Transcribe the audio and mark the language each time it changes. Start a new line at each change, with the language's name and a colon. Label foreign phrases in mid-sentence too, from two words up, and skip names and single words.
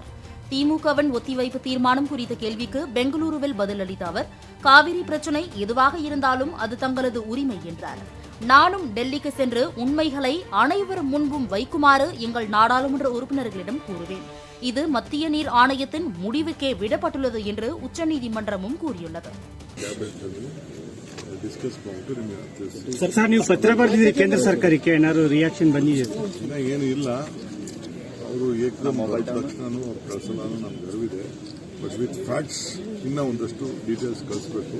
Tamil: திமுகவின் ஒத்திவைப்பு தீர்மானம் குறித்த கேள்விக்கு பெங்களூருவில் பதிலளித்த அவர், காவிரி பிரச்சினை எதுவாக இருந்தாலும் அது தங்களது உரிமை என்றார். நானும் டெல்லிக்கு சென்று உண்மைகளை அனைவர் முன்பும் வைக்குமாறு எங்கள் நாடாளுமன்ற உறுப்பினர்களிடம் கூறுவேன். இது மத்திய நீர் ஆணையத்தின் முடிவுக்கே விடப்பட்டுள்ளது என்று உச்சநீதிமன்றமும் கூறியுள்ளது.
Kannada: ಸರ್ ನೀವು ಪತ್ರ ಬರೆದಿದ್ದೀರಿ ಕೇಂದ್ರ ಸರ್ಕಾರಕ್ಕೆ, ಏನಾದ್ರು ರಿಯಾಕ್ಷನ್ ಬಂದಿದೆ? ಏನು ಇಲ್ಲ, ಅವರು ಏಕದಮ್ ತಕ್ಷಣನೂ ಅವ್ರು ಕಳಿಸಲ್ಲ ನಮ್ಗೆ ಅರಿವಿದೆ.
English: but with facts
Kannada: ಇನ್ನೂ ಒಂದಷ್ಟು ಡೀಟೇಲ್ಸ್ ಕಳಿಸ್ಬೇಕು.